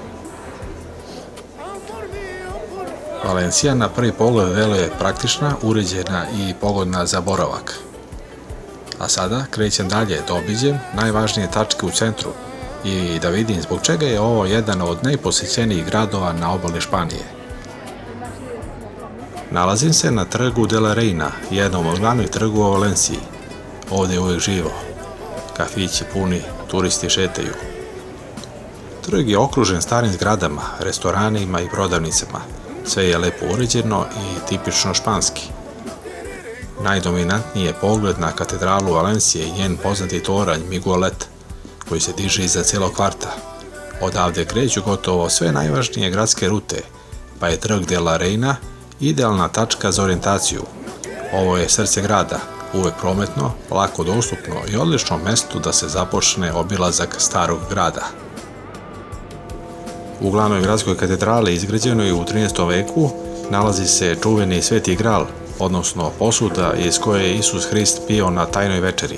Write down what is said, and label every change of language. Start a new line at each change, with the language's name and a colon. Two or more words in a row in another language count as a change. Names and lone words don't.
Serbian: Valencija na prvi pogled deluje praktična, uređena i pogodna za boravak. A sada krećem dalje da obiđem najvažnije tačke u centru i da vidim zbog čega je ovo jedan od najposećenijih gradova na obali Španije. Nalazim se na trgu de la Reina, jednom od glavnih trgova u Valenciji. Ovde je uvijek živo. Kafići puni, turisti šetaju. Trg je okružen starim zgradama, restoranima i prodavnicama. Sve je lepo uređeno i tipično španski. Najdominantniji je pogled na katedralu Valencije i njen poznati toranj Miguelet, koji se diže iza cijelog kvarta. Odavde kreću gotovo sve najvažnije gradske rute, pa je trg de la Reina idealna tačka za orijentaciju. Ovo je srce grada, uvek prometno, lako dostupno i odlično mesto da se započne obilazak starog grada. U glavnoj gradskoj katedrali, izgrađenoj u 13. veku, nalazi se čuveni Sveti Gral, odnosno posuda iz koje je Isus Hrist pio na tajnoj večeri.